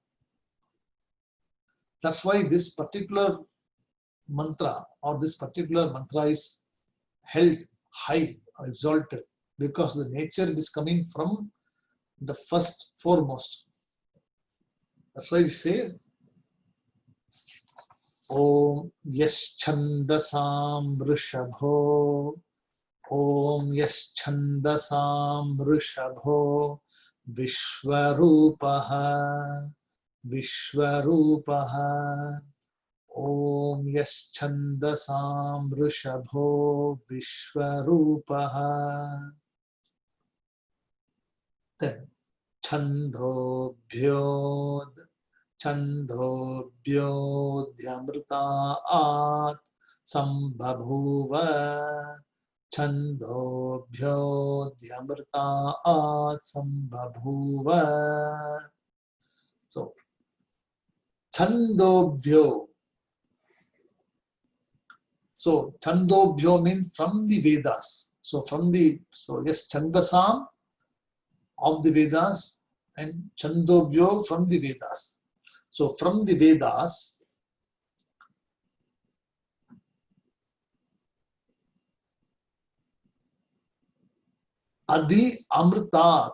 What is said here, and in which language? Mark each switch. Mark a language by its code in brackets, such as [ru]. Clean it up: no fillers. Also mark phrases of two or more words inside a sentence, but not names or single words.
[en] That's why this particular mantra or this particular mantra is held high, exalted, because the nature is coming from the first, foremost. That's why we say [sa] ॐ यश्छन्दसाम् ऋषभो, ॐ यश्छन्दसाम् ऋषभो, विश्वरूपः, विश्वरूपः, ॐ यश्छन्दसाम् ऋषभो, विश्वरूपः. Then छन्दोभ्यो, छन्दोभ्योऽध्यमृतात् सम्बभूव, छन्दोभ्योऽध्यमृतात् सम्बभूव. [en] So Chandobhyo. So Chandobhyo means from the Vedas. So yes, Chandasam of the Vedas and Chandobhyo from the Vedas. So from the Vedas, [sa] अधि अमृतात्.